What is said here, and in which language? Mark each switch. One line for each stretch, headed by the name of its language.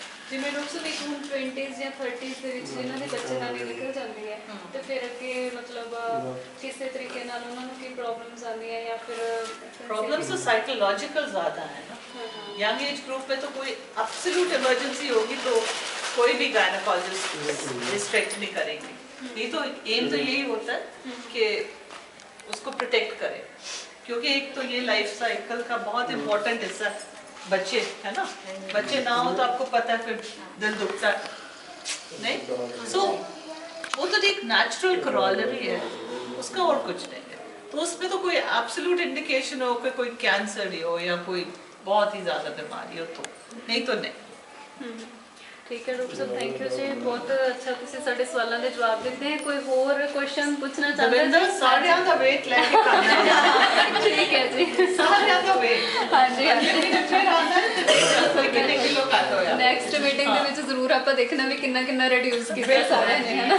Punjabi: ਜਿਵੇਂ ਡਾਕਟਰ ਇੱਕ ਹੁਣ 20s ਜਾਂ 30s ਦੇ ਵਿੱਚ ਇਹਨਾਂ ਦੀ ਬੱਚੇਦਾਨੀ ਨਿਕਲ ਜਾਂਦੀ ਹੈ ਤੇ ਫਿਰ ਅੱਗੇ मतलब ਕਿਸੇ ਤਰੀਕੇ ਨਾਲ ਉਹਨਾਂ ਨੂੰ ਕੀ ਪ੍ਰੋਬਲम्स ਆਉਂਦੀਆਂ ਜਾਂ ਫਿਰ
Hindi: प्रॉब्लम्स तो साइकोलॉजिकल ज्यादा है ना। यंग एज ग्रुप में तो कोई एब्सोल्यूट इमरजेंसी होगी तो कोई भी गायनेकोलॉजिस्ट रिस्ट्रिक्ट नहीं करेंगे। ये तो एम तो यही होता है कि उसको प्रोटेक्ट करें, क्योंकि एक तो ये लाइफ साइकिल का बहुत इम्पोर्टेंट हिस्सा बच्चे है ना। बच्चे ना हो तो आपको पता है फिर दिल दुखता है नहीं। सो वो तो एक नेचुरल करोलरी है, उसका और कुछ नहीं है। तो उसमें तो कोई एब्सोल्यूट इंडिकेशन हो कि कोई कैंसर ही हो या कोई बहुत ही ज्यादा बीमारी हो तो नहीं, तो नहीं। ठीक है डॉक्टर साहब, थैंक यू जी, बहुत अच्छा
Punjabi: ਤੁਸੀਂ ਸਾਡੇ ਸਵਾਲਾਂ ਦੇ ਜਵਾਬ ਦਿੱਤੇ
Hindi: हैं। कोई और क्वेश्चन पूछना चाहते हैं?
Punjabi: दविंदर सारियां दा वेट लेके करना है।
Hindi: ठीक है जी,
Punjabi: सारियां दा वेट।
Hindi: हाँ जी हाँ जी।
Punjabi: फिर आना है तो कितने किलो घट होया। ਨੈਕਸਟ ਮੀਟਿੰਗ ਦੇ ਵਿੱਚ ਜ਼ਰੂਰ ਆਪਾਂ ਦੇਖਣਾ ਵੀ ਕਿੰਨਾ ਕਿੰਨਾ ਰਿਡਿਊਸ ਕੀਤਾ ਸਾਰਿਆਂ ਨੇ, ਹੈ ਨਾ।